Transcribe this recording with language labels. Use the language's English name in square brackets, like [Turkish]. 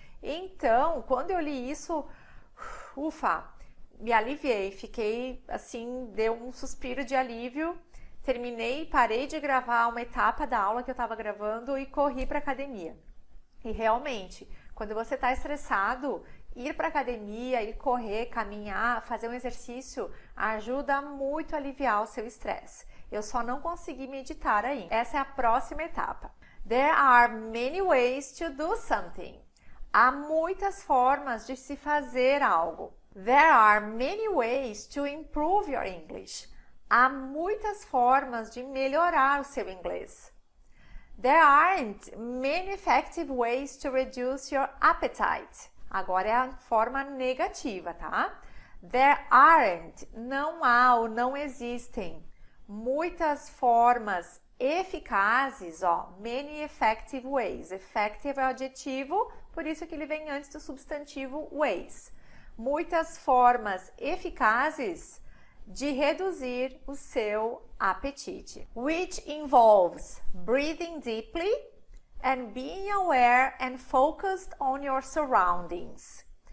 [Portuguese] Então, quando eu li isso, ufa, me aliviei, fiquei assim, deu um suspiro de alívio, terminei, parei de gravar uma etapa da aula que eu estava gravando e corri para a academia. E realmente, quando você está estressado, ir para a academia, ir correr, caminhar, fazer um exercício ajuda muito a aliviar o seu estresse. Eu só não consegui meditar ainda. Essa é a próxima etapa. [English] There are many ways to do something. [Portuguese] Há muitas formas de se fazer algo. [English] There are many ways to improve your English. [Portuguese] Há muitas formas de melhorar o seu inglês. [English] There aren't many effective ways to reduce your appetite. [Portuguese] Agora é a forma negativa, tá? [English] There aren't, [Portuguese] não há ou não existem muitas formas eficazes, ó, [English] many effective ways. [Portuguese] Effective é o adjetivo, por isso que ele vem antes do substantivo ways. Muitas formas eficazes de reduzir o seu apetite. [English] Which involves breathing deeply and being aware and focused on your surroundings.